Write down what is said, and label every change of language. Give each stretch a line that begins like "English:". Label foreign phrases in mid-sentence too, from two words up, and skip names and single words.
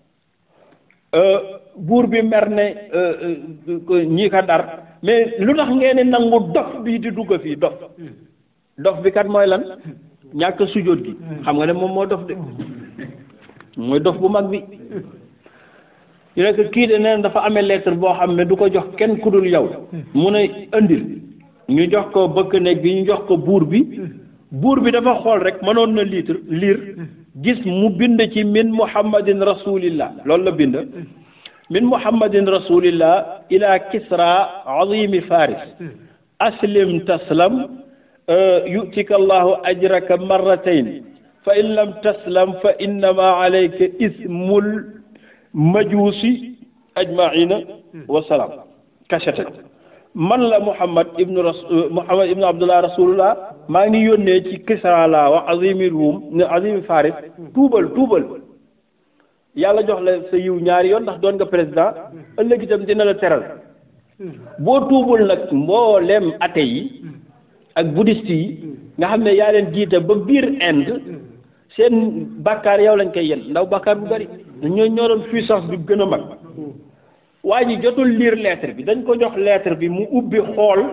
Wolof: buur bi mer ne ñii ka dar mais lu tax ngeen ne nangu dof bii di dugg fii dof bi kat mooy lan ñàkk sujjóot gi xam nga ne moom moo dof de mooy dof bu mag bi ñu nekk kii de neen dafa amee lettre boo xam ne du ko jox kenn ku dul yow mu ne indil ñu jox ko bëkk néeg bi ñu jox ko buur bi dafa xool rek mënoon na liir gis mu bind ci
Arabic: من محمد رسول الله
Wolof: loolu la bind
Arabic: من محمد رسول الله إلى كسرى عظيم فارس أسلم تسلم يؤتك الله أجرك مرتين فإن لم تسلم فإنما عليك إثم المجوس أجمعين والسلام kachate
Wolof: man la Muhammad ibnu Abdullah rasulullah maa ngi yónnee ci Kisra laa wax
Arabic: عظيم الروم عظيم فارس
Wolof: tuubal yàlla jox la sa yiw ñaari yoon ndax doon nga président ëllëg itam dina la teral boo tuubul nag mbooleem athée yi ak bouddhiste yi nga xam ne yaa leen jiite ba biir Inde seen bàkkaar yow lañ koy yen ndaw bàkkaar bu bari ñoo doon puissance bi gën a mag waa ji jotul
French: lire lettre
Wolof: bi dañ ko jox lettre bi mu ubbi xool